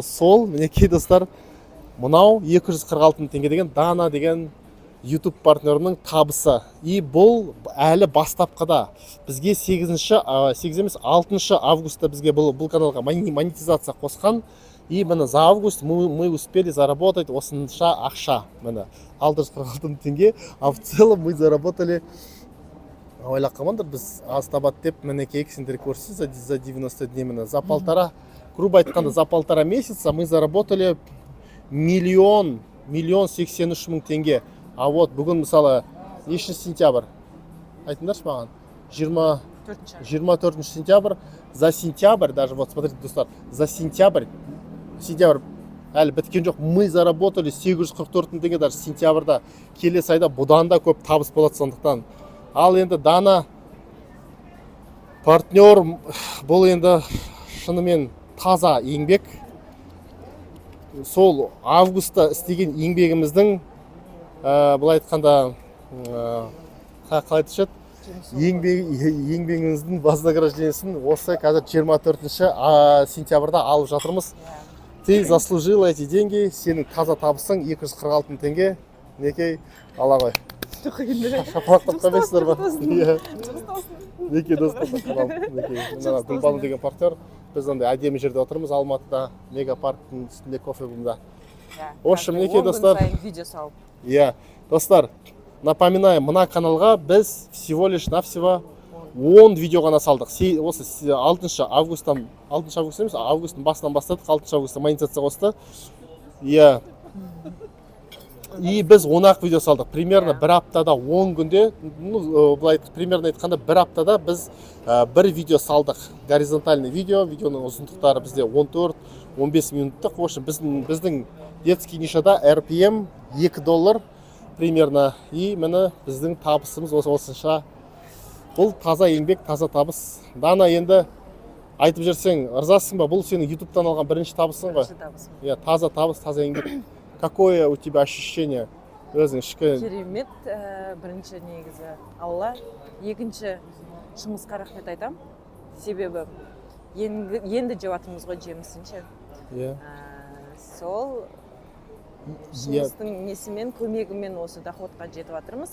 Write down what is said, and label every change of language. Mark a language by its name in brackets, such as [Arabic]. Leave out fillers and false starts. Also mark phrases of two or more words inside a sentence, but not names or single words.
[Kazakh] Сол, мінекей достар, мынау 246 мың теңге деген Дана деген YouTube партнерінің табысы. И бұл әлі бастапқыда. Бізге 6 августта бізге бұл каналға монетизация қосқан. [Russian] И міне за август мы успели заработать [Kazakh] осынша ақша. Міне 646 мың теңге. [Russian] А в целом мы заработали, [Kazakh] ойлап қалмаңдар, біз аз табады деп мінекей сендер көрсіз [Russian] за 90 дней. Міне за полтора, грубо айтқанда, за полтора месяца мы заработали миллион 83 [Kazakh] мың теңге. [Russian] А вот [Kazakh] бүгін мысалы нешінші сентябрь? Айтыңдаршы маған. 24 сентябрь. [Russian] За сентябрь, даже вот смотрите, [Kazakh] достар, [Russian] за сентябрь [Kazakh] әлі біткен жоқ. [Russian] Мы заработали 844 [Kazakh] мың теңге [Russian] даже сентябрьда. [Kazakh] Келесі айда бұдан да көп табыс болады сондықтан. Ал енді Дана партнер, бұл енді шынымен таза еңбек. Сол августта істеген еңбегіміздің былай айтқанда қалай айтышады, еңбегіңіздің вознаграждениесін осы қазір 24 сентябрьда алып жатырмыз. [Russian] Ты заслужил эти деньги, [Kazakh] сенің таза табысың 246 мың теңге. Некей ала ғой. Шапалақтап қамайсыздар ба? Некей достар. Гүлбану деген партнер. Біз ондай әдемі жерде отырмыз, Алматыда, мегапарктың үстінде кофе бумда. [Russian] В общем, [Kazakh] некей достар. Иә, достар, напоминаем, мына каналға біз [Russian] всего лишь навсего [Kazakh] 10 видео ғана салдық. Осы 6 августтан емес, августтың басынан бастадық, 6 августта монетизация қосты. Иә. И біз 10 видео салдық. Примерно бір аптада 10 күнде, примерно айтқанда бір аптада біз бір видео салдық. [Russian] Горизонтальный видео, [Kazakh] видеоның ұзындықтары бізде 14-15 минуттық. [Russian] В общем, [Kazakh] біздің детский нишада RPM $2 примерно. И міне біздің табысымыз осынша. Бұл таза еңбек, таза табыс. Дана, енді айтып жүрсең, ырзасың ба? Бұл сенің YouTube-тан алған бірінші табысың ғой? Бірінші табысым. Иә, таза табыс, таза еңбек. [Russian] Какое у тебя ощущение? [Kazakh] Өзің ішкі? Керемет, бірінші негізі Алла, екінші Шыңғысқа рахмет айтам. Себебі енді жеп жатырмыз ғой жемісінше. Иә. Сол Шыңғыстың несімен, көмегімен осы доходқа жетіп жатырмыз.